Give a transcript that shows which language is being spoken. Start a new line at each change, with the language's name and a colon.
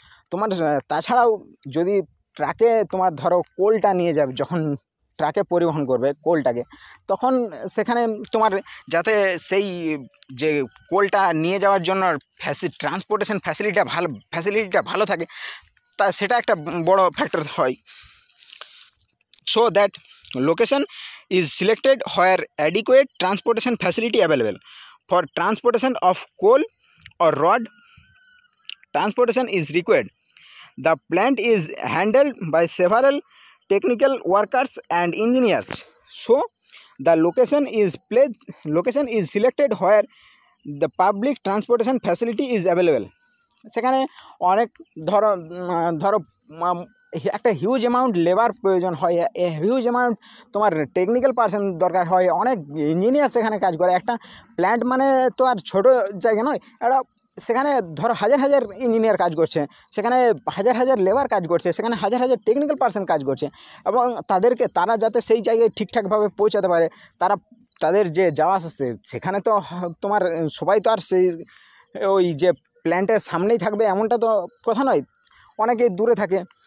Bangla: তোমার তাছাড়াও যদি ট্রাকে তোমার ধরো কোলটা নিয়ে যাবে, যখন ট্রাকে পরিবহন করবে কোলটাকে, তখন সেখানে তোমার যাতে সেই যে কোলটা নিয়ে যাওয়ার জন্য ট্রান্সপোর্টেশন ফ্যাসিলিটিটা ভালো থাকে, তা সেটা একটা বড় ফ্যাক্টর হয়।
English: So that location is selected where adequate transportation facility available. For transportation of coal or rod, transportation is required. The plant is handled by several technical workers and engineers. So the location is selected where the public transportation facility is available.
Bangla: সেখানে অনেক ধরো একটা huge amount labour প্রয়োজন হয়, huge amount তোমার technical person দরকার হয়, অনেক ইঞ্জিনিয়ার সেখানে কাজ করে। একটা প্ল্যান্ট মানে তো আর ছোটো জায়গা নয়, সেখানে ধরো হাজার হাজার ইঞ্জিনিয়ার কাজ করছে, সেখানে হাজার হাজার লেবার কাজ করছে, সেখানে হাজার হাজার টেকনিক্যাল পার্সন কাজ করছে, এবং তারা যাতে সেই জায়গায় ঠিকঠাকভাবে পৌঁছাতে পারে, তাদের যে যাওয়া আসছে সেখানে তো তোমার সবাই তো আর ওই যে প্ল্যান্টের সামনেই থাকবে এমনটা তো কথা নয়, অনেকে দূরে থাকে।